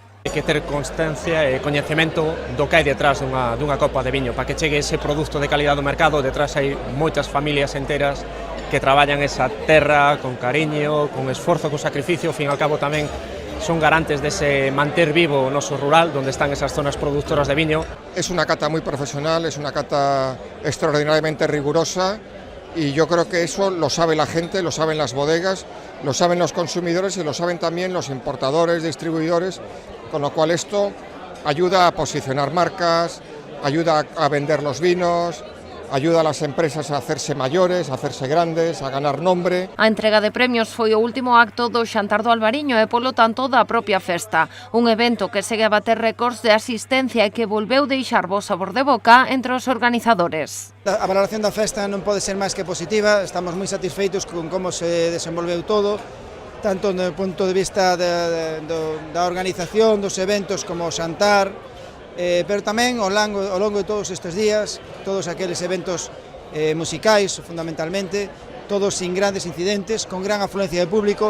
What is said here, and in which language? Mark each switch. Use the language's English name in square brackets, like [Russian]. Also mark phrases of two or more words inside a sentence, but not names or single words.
[Galician] Hai que ter constancia e coñecemento do que hai detrás dunha copa de viño. Para que chegue ese produto de calidad do mercado, detrás hai moitas familias enteras que traballan esa terra con cariño, con esforzo, con sacrificio. Ao fin e ao cabo tamén son garantes dese manter vivo o noso rural, donde están esas zonas productoras de viño. [Spanish] Es una cata muy profesional, es una cata extraordinariamente rigurosa y yo creo que eso lo sabe la gente, lo saben las bodegas, lo saben los consumidores y lo saben también los importadores, distribuidores, con lo cual esto ayuda a posicionar marcas, ayuda a vender los vinos, ayuda a las empresas a hacerse mayores, a hacerse grandes, a ganar nombre. [Galician] A entrega de premios foi o último acto do Xantar do Albariño e, polo tanto, da propia festa. Un evento que segue a bater récords de asistencia e que volveu deixar bo sabor de boca entre os organizadores. A valoración da festa non pode ser máis que positiva, estamos moi satisfeitos con como se desenvolveu todo, tanto do punto de vista da organización dos eventos como o Xantar, pero tamén ao longo de todos estes días, todos aqueles eventos musicais, fundamentalmente, todos sin grandes incidentes, con gran afluencia de público.